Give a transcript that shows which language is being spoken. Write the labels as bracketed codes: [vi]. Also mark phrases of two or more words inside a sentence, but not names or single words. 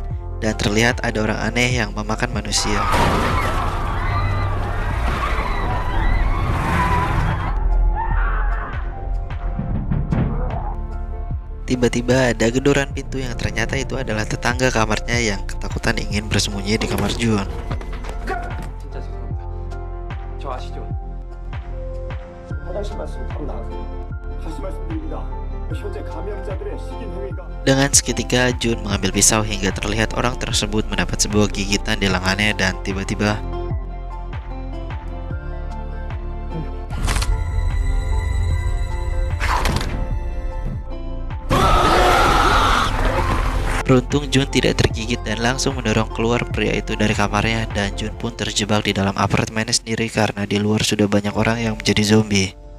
[id] Dan terlihat ada orang aneh yang memakan manusia. Tiba-tiba ada gedoran pintu yang ternyata itu adalah tetangga kamarnya yang ketakutan ingin bersembunyi di kamar Jun. [ko] 진짜 죄송합니다. 저 아시죠? 화장실 말씀 바로 나가세요. 다시 말씀드립니다. 현재 감염자들의 식인 행위가 [id] Dengan seketika Jun mengambil pisau hingga terlihat orang tersebut mendapat sebuah gigitan di lengannya dan tiba-tiba beruntung Jun tidak tergigit dan langsung mendorong keluar pria itu dari kamarnya, dan Jun pun terjebak di dalam apartemennya sendiri karena di luar sudah banyak orang yang menjadi zombie.